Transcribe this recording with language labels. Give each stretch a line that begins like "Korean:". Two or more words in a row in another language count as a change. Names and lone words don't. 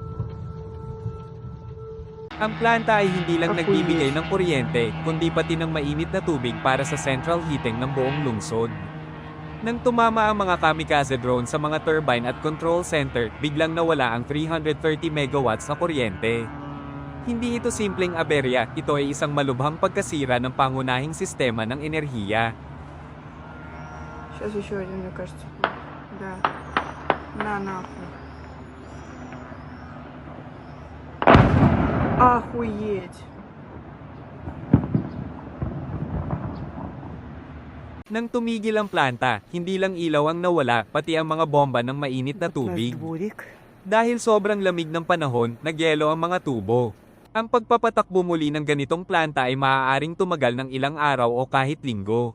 Filipino: Ang planta ay hindi lang nagbibigay ng kuryente, kundi pati ng mainit na tubig para sa
English: central heating
Filipino: ng buong lungsod. Nang tumama ang mga
English: kamikaze drone
Filipino: sa mga turbine at
English: control center,
Filipino: biglang nawala ang 330 megawatts na kuryente. Hindi ito simpleng aberya, ito ay isang malubhang pagkasira ng pangunahing sistema ng enerhiya.
Russian: Сейчас еще один, мне кажется. Да. На нахуй. Охуеть.
Filipino: Nang tumigil ang planta, hindi lang ilaw ang nawala, pati ang mga bomba ng mainit na tubig. Dahil sobrang lamig ng panahon, nagyelo ang mga tubo. Ang pagpapatakbo muli ng ganitong planta ay maaaring tumagal ng ilang araw o kahit linggo.